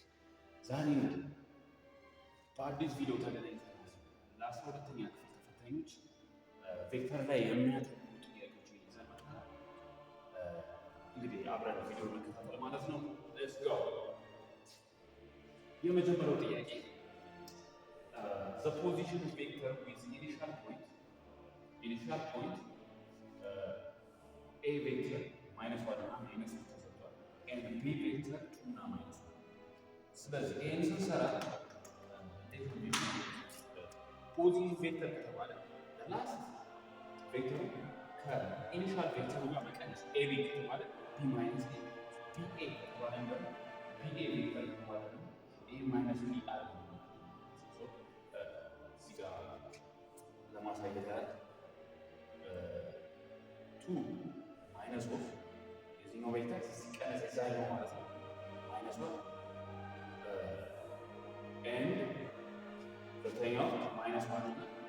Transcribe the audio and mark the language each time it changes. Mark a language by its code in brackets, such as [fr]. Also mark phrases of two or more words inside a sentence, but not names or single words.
[am] ዛሬ በአዲስ ቪዲዮ ተገናኝተናል። ለ12ኛ ክፍል ተፈታኞች ቬክተር ላይ የሚያተኩሩ ጥያቄዎችን ይዘን መጥተናል። እንግዲህ አብረን ቪዲዮ መከታተል ማለት ነው። [en] let's go። [am] የመጀመሪያው ጥያቄ [en] the position of vector with initial point a vector minus [am] 1 እና minus 2 ተሰጥቷል [en] and b vector [am] 2 እና minus 1። ስለዚህ ይሄን ስንሰራ [en] positive vector [am] ከተባለ ላስት ቬክተሩ ከኢኒሻል ቬክተሩ ጋር መቀነስ a b ከተባለ [en] b minus a [am] b a ከተባለ ደግሞ b a ቬክተር ከተባለ ደግሞ [en] a minus b [am] አለ። እዚህ ጋር ለማሳየት ያህል 2 [en] minus of [am] የዚህኛው ቬክተር ሲቀነስ እዛ ያለው ማለት ነው [en] minus of and [am] ሁለተኛው [en] minus one [am] እና